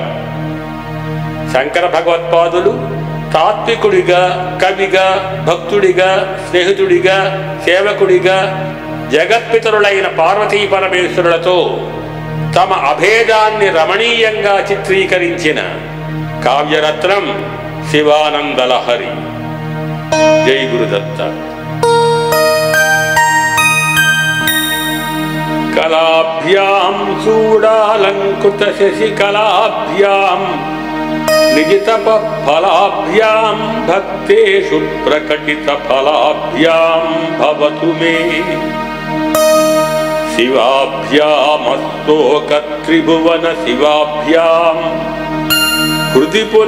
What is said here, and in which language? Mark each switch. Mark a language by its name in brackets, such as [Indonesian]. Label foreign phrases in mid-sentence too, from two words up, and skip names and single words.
[Telugu] శంకర భగవత్పాదులు తాత్వికుడిగా, కవిగా, భక్తుడిగా, స్నేహితుడిగా, సేవకుడిగా జగత్పితరులైన పార్వతీ పరమేశ్వరులతో తమ అభేదాన్ని రమణీయంగా చిత్రీకరించిన కావ్యరత్నం శివానందలహరి. జై గురుదత్త. [Sanskrit] కళాభ్యాం చూడాలంకృత శశికళాభ్యాం निजतपःफलाभ्यां भक्तेषु प्रकटितफलाभ्यां भवतु मे शिवाभ्यामस्तोकत्रिभुवन शिवाभ्यां हृदि